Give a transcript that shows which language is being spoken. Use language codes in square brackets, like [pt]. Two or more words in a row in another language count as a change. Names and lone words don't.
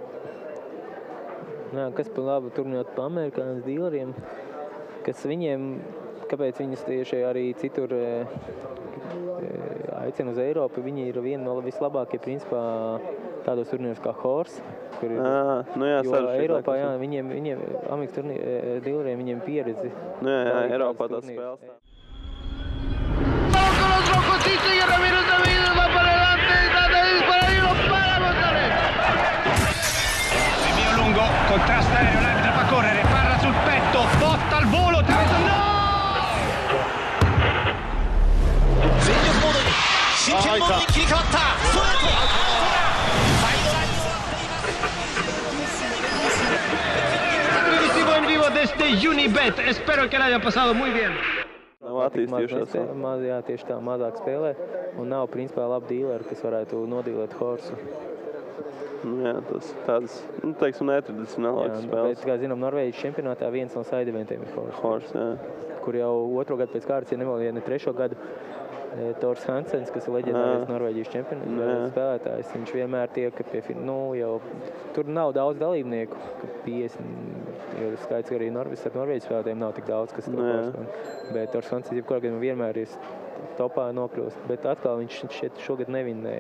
[lv] Jā, kas par labu turnīrot pa amerikāņu dīleriem, kas viņiem, kāpēc viņus tieši arī citur aicina uz Eiropu, viņi ir viena no vislabākie principā tādos turnīros kā Horse, kur ir, jo Eiropā, jā, viņiem Amerikas dīleriem viņiem pieredzi. Jā, Eiropā tās spēles. [it] Contrasta aereo, l'arbitro fa correre, parra sul petto, botta al volo, no! [es] Aperitivo en vivo desde Unibet, espero que la haya pasado muy bien. [lv] Nav attīstījušās. Jā, tieši tā, mazāk spēlē, un nav principā labi dīleri, kas varētu nodīlēt Horsu. Jā, tas tāds, teiksim, netradicionālāks spēles. Bet, kā zinām, Norvēģijas čempionātā viens no [en] side eventiem [lv] ir Horse, jā. Kur jau otro gadu pēc kārtas, ja ne trešo gadu, Tors Hansens, kas ir leģendārais Norvēģijas spēlētājs, viņš vienmēr tiek pie jau tur nav daudz dalībnieku, 50, jo skaits arī Norvēģijas spēlētājiem nav tik daudz, kas to bet Tors Hansens jebkurā gadījumā vienmēr ir topā nokļūst, bet atkal viņš šeit šogad nevinēja.